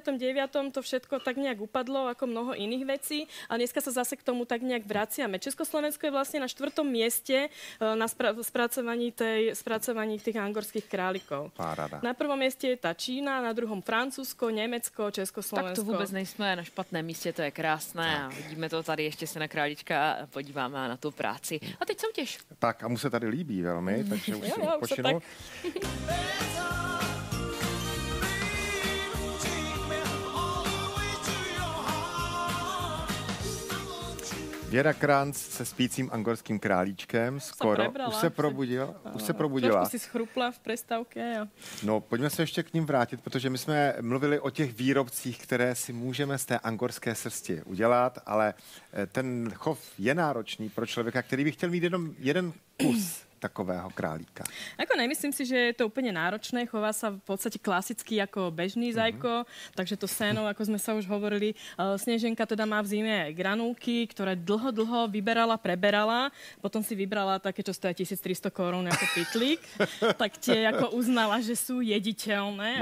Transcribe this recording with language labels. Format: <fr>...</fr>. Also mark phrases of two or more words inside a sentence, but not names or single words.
<sk>to všetko tak nejak upadlo, ako mnoho iných vecí a dneska sa zase k tomu tak nejak vraciame. Československo je vlastne na 4. mieste na spracovaní tých angorských králikov. Paráda. Na prvom mieste je tá Čína, na druhom Francúzsko, Německo, Československo.</sk> <cs>Tak to vůbec nejsme na špatném místě, to je krásné. A vidíme to tady, ještě se na králička podíváme na tu práci. A teď soutěž. Tak a mu se tady líbí velmi, takže už si odpočinu. Věra Kranc se spícím angorským králíčkem. Skoro. Už se probudila.</cs> <sk>Trošku si schrupla v prestávke.</sk> <cs>No, pojďme se ještě k ním vrátit, protože my jsme mluvili o těch výrobcích, které si můžeme z té angorské srsti udělat, ale ten chov je náročný pro člověka, který by chtěl mít jenom jeden kus takového králíka.</cs> <sk>Ako nemyslím si, že je to úplne náročné. Chová sa v podstate klasicky ako bežný zajko, takže to seno, ako sme sa už hovorili, Sneženka teda má v zime aj granulky, ktoré dlho vyberala, preberala, potom si vybrala také, čo stojí 1300 korún ako pytlík, tak tie ako uznala, že sú jediteľné.</sk>